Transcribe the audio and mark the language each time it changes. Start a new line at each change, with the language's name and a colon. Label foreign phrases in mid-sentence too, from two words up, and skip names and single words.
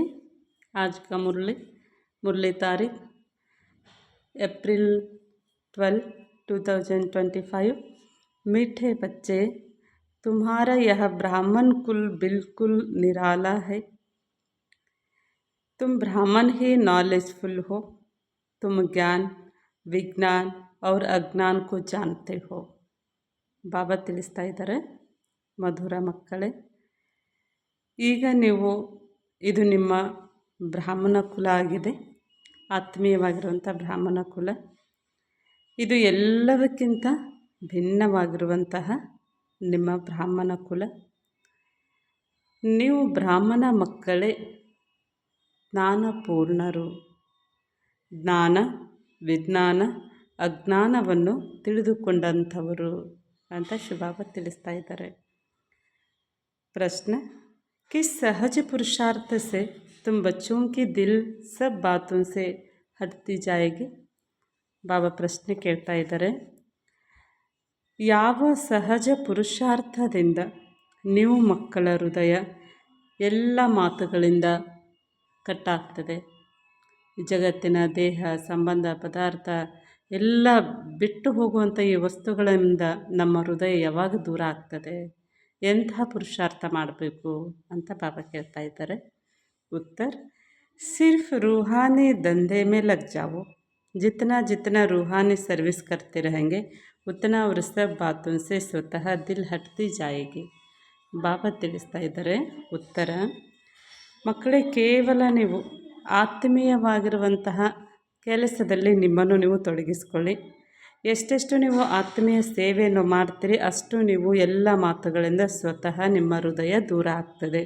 Hindi: आज का मुरली तारीख अप्रैल 12, 2025। मीठे बच्चे, तुम्हारा यह ब्राह्मण कुल बिल्कुल निराला है। तुम ब्राह्मण ही नॉलेजफुल हो। तुम ज्ञान, विज्ञान और अज्ञान को जानते हो।
Kannada: ಬಾಬಾ ತಿಳಿಸ್ತಾ ಇದ್ದಾರೆ, ಮಧುರ ಮಕ್ಕಳೇ, ಈಗ ನೀವು ಇದು ನಿಮ್ಮ ಬ್ರಾಹ್ಮಣ ಕುಲ ಆಗಿದೆ. ಆತ್ಮೀಯವಾಗಿರುವಂಥ ಬ್ರಾಹ್ಮಣ ಕುಲ ಇದು ಎಲ್ಲದಕ್ಕಿಂತ ಭಿನ್ನವಾಗಿರುವಂತಹ ನಿಮ್ಮ ಬ್ರಾಹ್ಮಣ ಕುಲ. ನೀವು ಬ್ರಾಹ್ಮಣ ಮಕ್ಕಳೇ ಜ್ಞಾನಪೂರ್ಣರು. ಜ್ಞಾನ, ವಿಜ್ಞಾನ, ಅಜ್ಞಾನವನ್ನು ತಿಳಿದುಕೊಂಡಂಥವರು ಅಂತ ಶಿವಬಾಬಾ ತಿಳಿಸ್ತಾ ಇದ್ದಾರೆ. ಪ್ರಶ್ನೆ,
Hindi: किस सहज पुरुषार्थ से तुम बच्चों की दिल सब बातों से हटती जाएगी?
Kannada: ಬಾಬಾ ಪ್ರಶ್ನೆ ಕೇಳ್ತಾ ಇದ್ದಾರೆ, ಯಾವ ಸಹಜ ಪುರುಷಾರ್ಥದಿಂದ ನೀವು ಮಕ್ಕಳ ಹೃದಯ ಎಲ್ಲ ಮಾತುಗಳಿಂದ ಕಟ್ಟಾಗ್ತದೆ? ಜಗತ್ತಿನ ದೇಹ ಸಂಬಂಧ ಪದಾರ್ಥ ಎಲ್ಲ ಬಿಟ್ಟು ಹೋಗುವಂಥ ಈ ವಸ್ತುಗಳಿಂದ ನಮ್ಮ ಹೃದಯ ಯಾವಾಗ ದೂರ ಆಗ್ತದೆ? ಎಂಥ ಪುರುಷಾರ್ಥ ಮಾಡಬೇಕು ಅಂತ ಬಾಬಾ ಕೇಳ್ತಾ ಇದ್ದಾರೆ.
Hindi: ಉತ್ತರ, सिर्फ रूहानी धंधे में लग जाओ. जितना जितना रूहानी सर्विस करते रहेंगे उतना और सब बातों से स्वतः दिल हटती जाएगी.
Kannada: ಬಾಬಾ ತಿಳಿಸ್ತಾ ಇದ್ದಾರೆ. ಉತ್ತರ, ಮಕ್ಕಳೇ, ಕೇವಲ ನೀವು ಆತ್ಮೀಯವಾಗಿರುವಂತಹ ಕೆಲಸದಲ್ಲಿ ನಿಮ್ಮನ್ನು ನೀವು ತೊಡಗಿಸ್ಕೊಳ್ಳಿ. ಎಷ್ಟೆಷ್ಟು ನೀವು ಆತ್ಮೀಯ ಸೇವೆಯನ್ನು ಮಾಡ್ತೀರಿ ಅಷ್ಟು ನೀವು ಎಲ್ಲ ಮಾತುಗಳಿಂದ ಸ್ವತಃ ನಿಮ್ಮ ಹೃದಯ ದೂರ ಆಗ್ತದೆ.